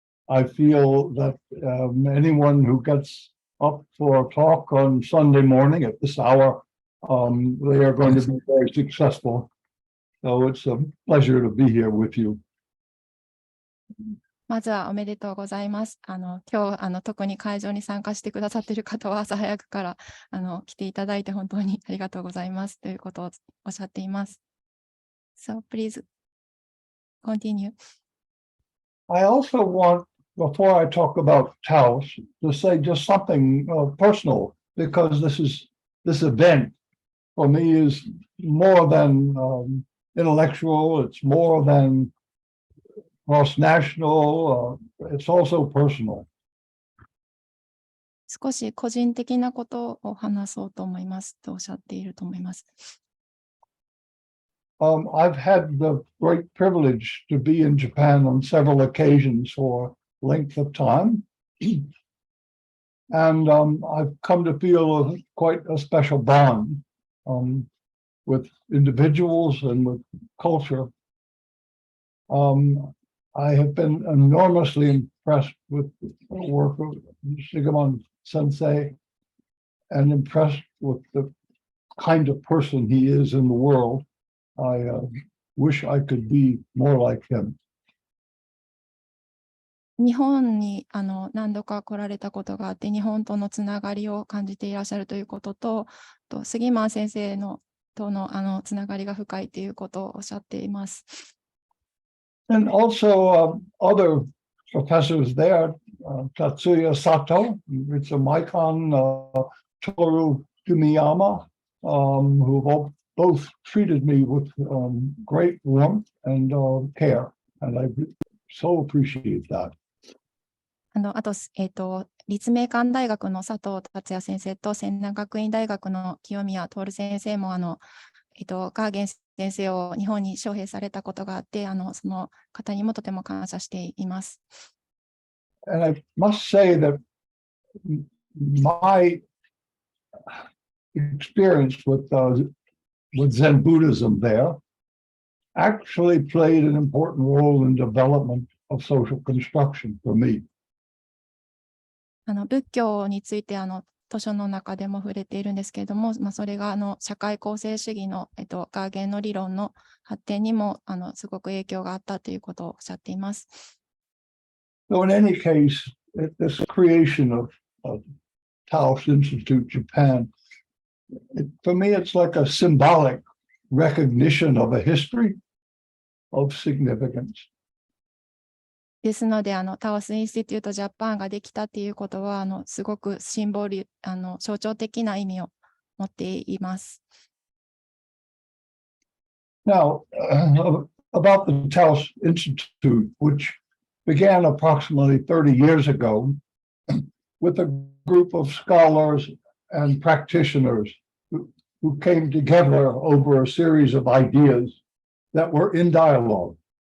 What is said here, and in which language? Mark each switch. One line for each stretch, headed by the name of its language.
English: I feel that anyone who gets up for a talk on Sunday morning at this hour, they are going to be very successful. So it's a pleasure to be here with you.
Japanese: まずはおめでとうございます。今日特に会場に参加してくださっている方は朝早くから来ていただいて本当にありがとうございますということをおっしゃっています。
English: So please continue. I also want, before I talk about Taos, to say just something personal, because this event for me is more than intellectual. It's more than cross-national. It's also personal.
Japanese: 少し個人的なことを話そうと思いますとおっしゃっていると思います。
English: I've had the great privilege to be in Japan on several occasions for length of time. And I've come to feel quite a special bond with individuals and with culture. I have been enormously impressed with the work of Shigeman Sensei and impressed with the kind of person he is in the world. I wish I could be more like him.
Japanese: 日本に何度か来られたことがあって、日本とのつながりを感じていらっしゃるということと、杉間先生とのつながりが深いということをおっしゃっています。
English: And also other professors there, Tatsuya Sato, Ritsu Maikon, Toru Kumiyama, who both treated me with great warmth and care. And I so appreciate that.
Japanese: あと、立命館大学の佐藤達也先生と仙台学院大学の清宮徹先生も、ガーゲン先生を日本に招聘されたことがあって、その方にもとても感謝しています。
English: And I must say that my experience with Zen Buddhism there actually played an important role in development of social construction for me.
Japanese: 仏教について図書の中でも触れているんですけれども、それが社会構成主義の、ガーゲンの理論の発展にもすごく影響があったということをおっしゃっています。
English: So in any case, this creation of Taoist Institute Japan, for me, it's like a symbolic recognition of a history of significance.
Japanese: ですので、タオスインスティテュートジャパンができたっていうことは、すごくシンボル、象徴的な意味を持っています。
English: Now, about the Taoist Institute, which began approximately 30 years ago with a group of scholars and practitioners who came together over a series of ideas that were in dialogue.